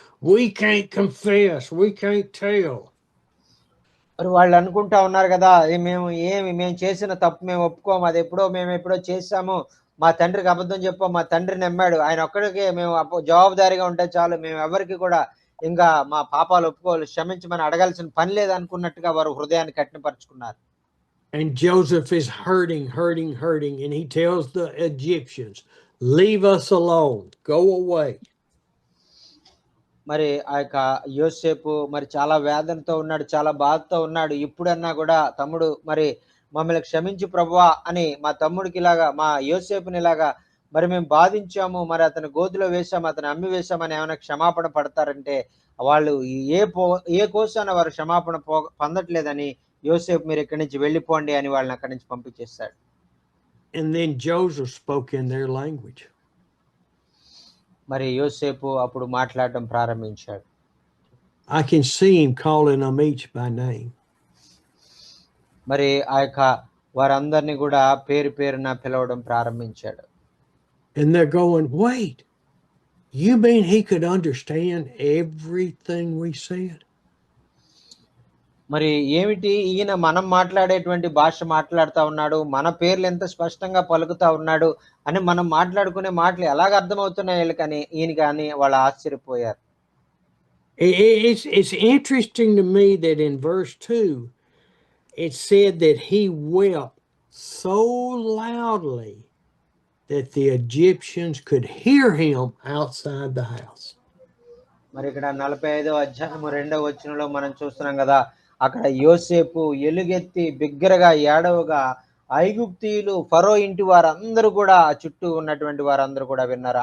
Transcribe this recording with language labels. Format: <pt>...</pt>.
<en>We can't confess. We can't tell.</en> <te>మరి వాళ్ళు అనుకుంటా ఉన్నారు కదా, మేము చేసిన తప్పు మేము ఒప్పుకోము, అది మేము ఎప్పుడో చేశాము, మా తండ్రికి అబద్ధం చెప్పాం, మా తండ్రి నమ్మాడు, ఆయన ఒక్కడికే మేము జవాబుదారీగా ఉంటే చాలు, మేము ఎవరికి కూడా ఇంకా మా పాపాలు ఒప్పుకోవాలి, క్షమించమని అడగాల్సిన పని లేదు అనుకున్నట్టుగా వారు హృదయాన్ని కఠినపరుచుకున్నారు.</te> <en>And Joseph is hurting, and he tells the Egyptians, leave us alone, go away.</en> <te>మరి ఆ యొక్క యోసేపు మరి చాలా వేదనతో ఉన్నాడు, చాలా బాధతో ఉన్నాడు. ఇప్పుడన్నా కూడా తమ్ముడు మరి మమ్మల్ని క్షమించు ప్రభువా అని మా తమ్ముడికి ఇలాగా, మా యోసేపుని ఇలాగా మరి మేము బాధించాము, మరి అతను గోతిలో వేశాము, అతను అమ్మి వేశామని ఏమైనా క్షమాపణ పడతారంటే వాళ్ళు ఏ కోసాన వారు క్షమాపణ పొందట్లేదని యోసేపు మీరు ఇక్కడి నుంచి వెళ్ళిపోండి అని వాళ్ళని అక్కడి నుంచి పంపించేస్తాడు.</te> <en>And then Joseph spoke in their language.</en> <te>మరి యోసేపు అప్పుడు మాట్లాడడం ప్రారంభించాడు.</te> <en>I can see him calling them each by name.</en> <te>మరి ఆ యొక్క వారందరినీ కూడా పేరు పేరున పిలవడం ప్రారంభించాడు.</te> <en>And they're going, wait, you mean he could understand everything we said?</en> <te>మరి ఏమిటి ఈయన మనం మాట్లాడేటువంటి భాష మాట్లాడుతా ఉన్నాడు, మన పేర్లు ఎంత స్పష్టంగా పలుకుతా ఉన్నాడు అని మనం మాట్లాడుకునే మాటలు ఎలాగ అర్థమవుతున్నాయి వీళ్ళకని ఈయన కానీ వాళ్ళు ఆశ్చర్యపోయారు.</te> <en>It's interesting to me that in verse 2 it said that he wept so loudly that the Egyptians could hear him outside the house.</en> <te>మరి ఇక్కడ 45వ అధ్యాయము 2వ వచనంలో మనం చూస్తున్నాం కదా, అక్కడ యోసేపు ఎలుగెత్తి బిగ్గరగా ఏడవగా ఐగుప్తీయులు ఫరో ఇంటి వారందరూ కూడా చుట్టూ ఉన్నటువంటి వారందరూ కూడా విన్నారు.</te>